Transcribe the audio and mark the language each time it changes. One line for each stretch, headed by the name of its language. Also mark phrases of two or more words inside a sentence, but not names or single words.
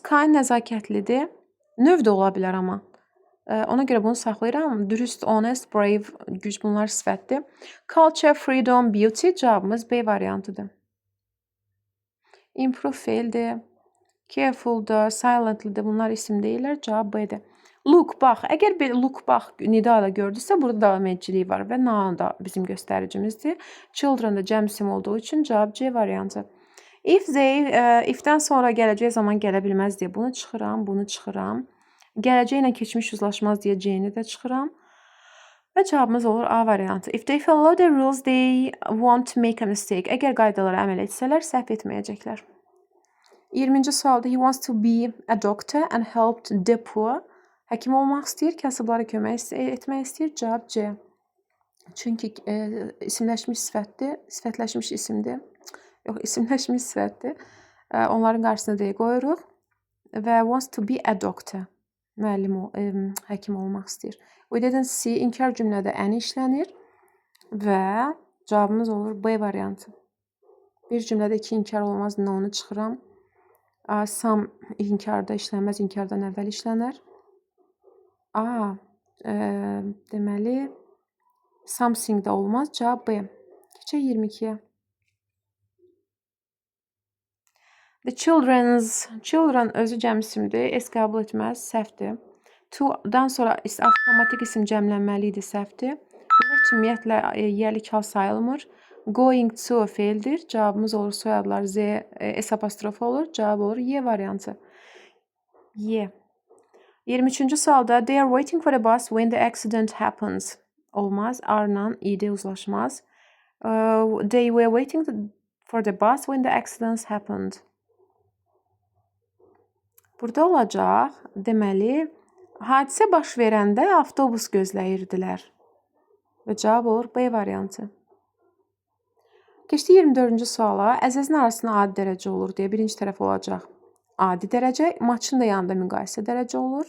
Azerbaijani: Kind nəzakətlidir. Növ də ola bilər amma. Ona görə bunu saxlayıram. Dürüst, honest, brave, güc bunlar sifətdir.
English: Culture, freedom, beauty
Azerbaijani: cavabımız B variantıdır. Improve fe'ldir. Careful'dır, silently'dir. Bunlar isim deyirlər. Cavab B'dir. Look, bax. Əgər bir look, bax, nida ilə gördüysə, burada davam ediciliyi var və noun da bizim göstəricimizdir. Children da cəm isim olduğu üçün cavab C variantı. If-dən sonra gələcək zaman gələ bilməz deyə bunu çıxıram, bunu çıxıram. Gələcəklə keçmiş uzlaşmaz deyə C-ni də çıxıram. Və cavabımız olur A variantı.
English: If they follow the rules, they won't make a mistake.
Azerbaijani: Əgər qaydalara əməl etsələr, səhv etməyəcəklər. 20-ci sualda
English: he wants to be a doctor and help the poor.
Azerbaijani: Həkim olmaq istəyir, kasıblara kömək etmək istəyir. Cavab C. Çünki isimləşmiş sifətdir, sifətləşmiş isimdir. Yox, isimləşmiş sifətdir. Onların qarşısına D qoyuruq və
English: wants to be a doctor.
Azerbaijani: Müəllim, həkim olmaq istəyir.
English: We didn't see
Azerbaijani: inkar cümlədə əni işlənir və cavabımız olur B variantı. Bir cümlədə 2 inkar olmaz, onu çıxıram. Some inkarda işlənməz, inkardan əvvəl işlənər. A, deməli, something da olmaz, cavab B. Keçək 22-yə.
English: The children
Azerbaijani: özü cəm isimdir, S qəbul etməz, səhvdir. To-dan sonra avtomatik isim cəmlənməli idi, səhvdir. Let ümumiyyətlə yəlik hal sayılmır.
English: Going to
Azerbaijani: fe'ldir. Cavabımız olur soyadlar Z, S apostrofu olur. Cavab olur Y variantı. Y. 23-cü sualda
English: they are waiting for the bus when the accident happens.
Azerbaijani: Olmaz. R-la İ'də uzlaşmaz.
English: They were waiting for the bus when the accident happened.
Azerbaijani: Burada olacaq, deməli, hadisə baş verəndə avtobus gözləyirdilər. Və cavab olur B variantı. Keçdi 24-cü suala. Əzəzin arasında adi dərəcə olur deyə birinci tərəf olacaq. Adi dərəcə, maçın da yanında müqayisə dərəcə olur.